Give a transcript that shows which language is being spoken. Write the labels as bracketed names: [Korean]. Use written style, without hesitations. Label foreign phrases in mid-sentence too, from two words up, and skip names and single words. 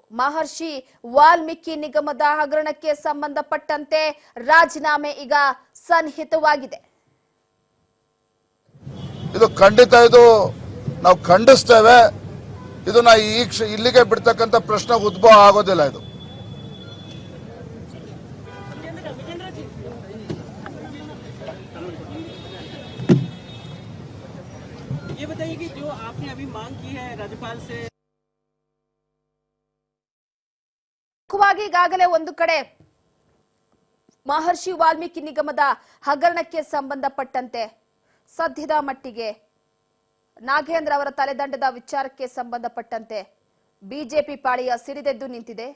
[Kannada] ಮಹರ್ಷಿ ವಾಲ್ಮೀಕಿ ನಿಗಮದ ಹಗರಣಕ್ಕೆ ಸಂಬಂಧಪಟ್ಟಂತೆ ರಾಜೀನಾಮೆ ಈಗ ಸನ್ನಿಹಿತವಾಗಿದೆ. ಇದು ಖಂಡಿತ ಇದು ನಾವು ಖಂಡಿಸ್ತೇವೆ. ಇದನ್ನ ಇಲ್ಲಿಗೆ ಬಿಡ್ತಕ್ಕಂಥ ಪ್ರಶ್ನೆ ಉದ್ಭವ ಆಗೋದಿಲ್ಲ. ಇದು [Hindi] ये बताइए कि जो आपने अभी मांग की है राज्यपाल से [Kannada] ಈಗಾಗಲೇ ಒಂದು ಕಡೆ ಮಹರ್ಷಿ ವಾಲ್ಮೀಕಿ ನಿಗಮದ ಹಗರಣಕ್ಕೆ ಸಂಬಂಧಪಟ್ಟಂತೆ ಸದ್ಯದ ಮಟ್ಟಿಗೆ ನಾಗೇಂದ್ರ ಅವರ ತಲೆದಂಡದ ವಿಚಾರಕ್ಕೆ ಸಂಬಂಧಪಟ್ಟಂತೆ ಬಿಜೆಪಿ ಪಾಳಿಯ ಸಿಡಿದೆದ್ದು ನಿಂತಿದೆ.